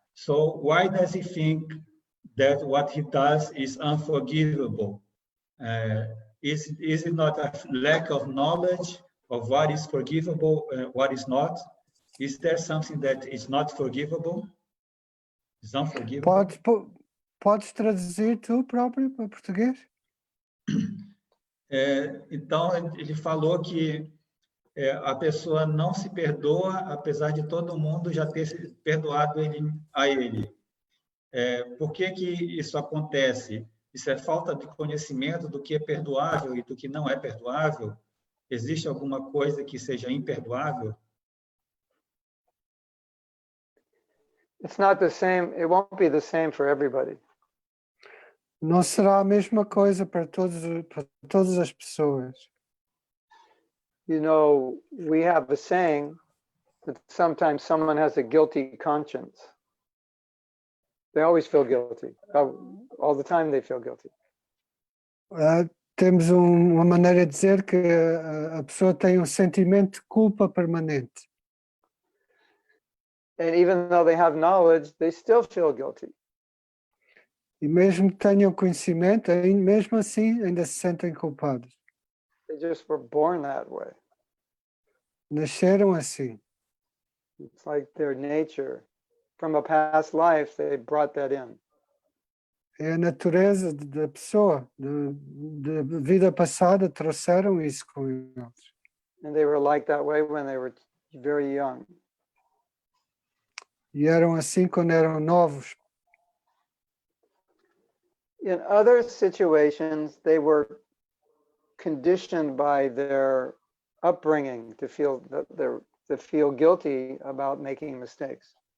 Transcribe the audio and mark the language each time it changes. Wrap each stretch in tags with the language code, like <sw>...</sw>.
<en>So why does he think that what he does is unforgivable? Is it not a lack of knowledge of what is forgivable and what is not? Is there something that is not forgivable? Is unforgivable?</en> <pt>Podes traduzir tu próprio para português? Então, ele falou que a pessoa não se perdoa, apesar de todo mundo já ter perdoado a ele. Por que isso acontece? Isso é falta de conhecimento do que é perdoável e do que não é perdoável? Existe alguma coisa que seja imperdoável?</pt> <en>It's not the same, it won't be the same for everybody.</en> <pt>Não será a mesma coisa para todas as pessoas.</pt> <en>You know, we have a saying that sometimes someone has a guilty conscience. They always feel guilty. All the time they feel guilty.</en> <pt>Temos uma maneira de dizer que a pessoa tem sentimento de culpa permanente.</pt> <en>And even though they have knowledge, they still feel guilty.</en> <pt>E mesmo que tenham conhecimento, mesmo assim ainda se sentem culpados.</pt> <en>They just were born that way.</en> <pt>Nasceram assim.</pt> <en>It's like their nature. From a past life, they brought that in.</en> <pt>É a natureza da pessoa, da vida passada, trouxeram isso com eles.</pt> <en>And they were like that way when they were very young.</en> <pt>E eram assim quando eram novos.</pt> <en>In other situations, they were conditioned by their upbringing to feel guilty about making mistakes.</en>